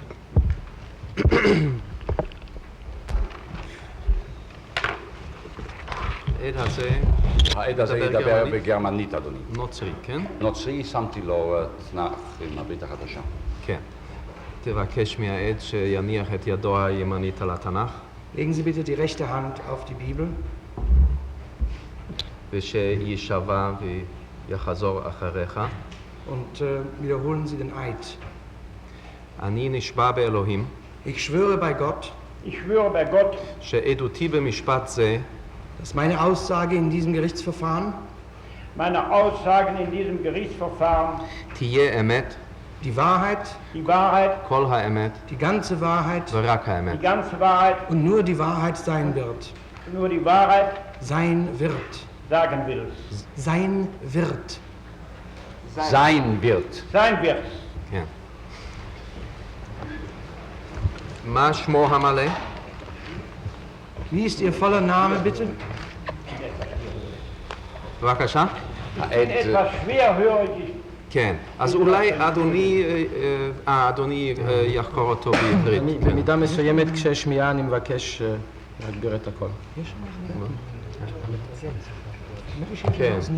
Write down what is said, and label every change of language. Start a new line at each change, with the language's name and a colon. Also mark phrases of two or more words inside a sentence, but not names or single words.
Hebrew: העד הזה... העד הזה ידבר בגרמנית, אדוני. נוצרי, כן? נוצרי, שמתי לו תנ"ך עם הברית החדשה. כן. תבקש מהעד שיניח את ידו הימנית על התנ"ך.
German: Legen Sie bitte die rechte Hand auf die Bibel.
Hebrew: ושישבע ויחזור אחריך.
German: Und wiederholen Sie den Eid.
Hebrew: אני נשבע באלוהים.
German: Ich schwöre bei Gott, Ich schwöre bei Gott,
Hebrew: שעדותי במשפט זה
German: dass meine Aussage in diesem Gerichtsverfahren meine Aussagen in diesem Gerichtsverfahren,
Hebrew: תהיה אמת,
German: die Wahrheit, die Wahrheit,
Hebrew: כל האמת
German: die ganze Wahrheit
Hebrew: ורק
German: die
Hebrew: האמת.
German: ganze Wahrheit, und nur die Wahrheit sein wird. nur die Wahrheit Sein wird. sagen will. Sein wird. Sein wird. Sein wird.
Hebrew: כן. מה שמו המלא?
German: Wie ist Ihr voller Name, bitte?
Hebrew: בבקשה. העד...
German: Etwas schwerhörig.
Hebrew: כן. אז אולי אדוני יחקור אותו בעברית. במידה מסוימת כשיש שמיעה אני מבקש להגביר את הקול. כן.